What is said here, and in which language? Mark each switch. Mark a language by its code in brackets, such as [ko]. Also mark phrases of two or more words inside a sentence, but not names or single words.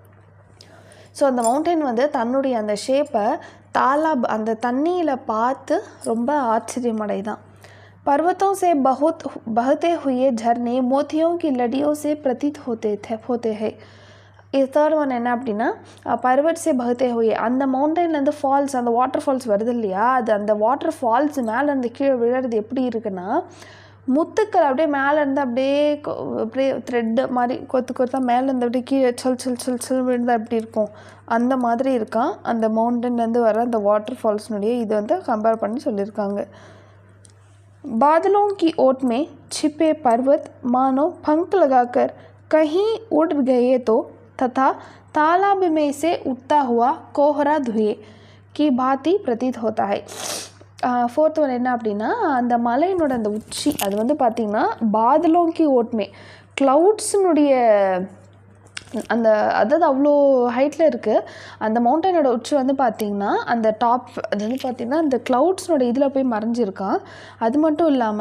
[ta] ஸோ அந்த மவுண்டைன் வந்து தன்னுடைய அந்த ஷேப்பை தாலாப் அந்த தண்ணியில் பார்த்து ரொம்ப ஆச்சரியமடைதான். [hi] पर्वतों से बहते हुए झरने मोतियों की लड़ियों से प्रतीत होते हैं. [en] third one [ta] என்ன அப்படின்னா [hi] पर्वत से बहते हुए, [ta] அந்த மவுண்டைன்லேருந்து ஃபால்ஸ், அந்த [en] water falls [ta] வருது இல்லையா, அது அந்த [en] water falls [ta] மேலேருந்து கீழே விழுறது எப்படி இருக்குன்னா முத்துக்கள் அப்படியே மேலேருந்து அப்படியே த்ரெட்டு மாதிரி கொத்தாக மேலேருந்து அப்படியே கீழே சொல் விழுந்தால் எப்படி இருக்கும் அந்த மாதிரி இருக்கான் அந்த மவுண்டன்லேருந்து வர அந்த வாட்டர் ஃபால்ஸ்னுடைய இது வந்து கம்பேர் பண்ணி சொல்லியிருக்காங்க. [hi] बादलों की ओट में छिपे पर्वत मानो पंख लगाकर कहीं उड़ गए तो तथा तालाब में से उठता हुआ कोहरा धुएं की भांति प्रतीत होता है. [en] fourth one [ta] என்ன அப்படின்னா அந்த மலையினோட அந்த உச்சி அது வந்து பார்த்திங்கன்னா [hi] बादलों की ओट में [ta] க்ளவுட்ஸினுடைய அந்த அதாவது அவ்வளோ ஹைட்டில் இருக்குது அந்த மவுண்டனோட உச்சி வந்து பார்த்திங்கன்னா அந்த டாப் அது வந்து பார்த்திங்கன்னா அந்த க்ளவுட்ஸ்னோட இதில் போய் மறைஞ்சிருக்கான்.